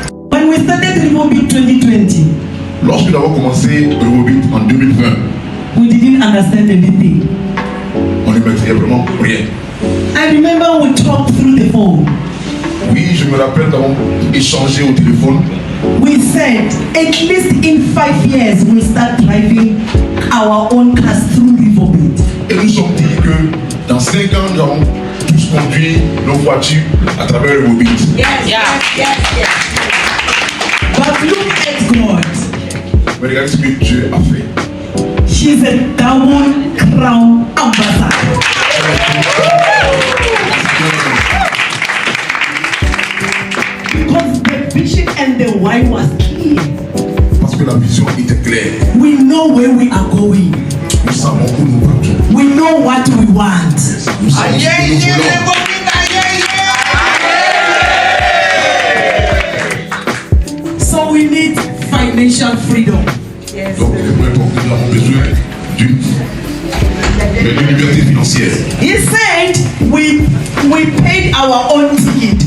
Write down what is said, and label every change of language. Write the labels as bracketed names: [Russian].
[English] When we started Rehoboth 2020, [French] Lorsque nous avons commencé Rehoboth en 2020, [English] we didn't understand anything. [French] on ne maîtrisait vraiment rien. [English] I remember we talked through the phone. [French] Oui, je me rappelle, nous avons échangé au téléphone. [English] We said at least in 5 years we'll start driving our own cars through Rehoboth. [French] Et nous sommes dit que dans 5 ans, nous allons tous conduire nos voitures à travers Rehoboth. [English] Yes. But look at God. [French] Mais regardez ce que Dieu a fait. [English] She's a double crown ambassador. Because the vision and the why was clear. [French] Parce que la vision était claire. [English] We know where we are going. [French] Nous savons où nous partons. [English] We know what we want. [French] Nous savons ce que nous voulons. [English] So we need financial freedom. [French] Donc, les premiers points que nous avons besoin d'une liberté financière. [English] He said we paid our own ticket.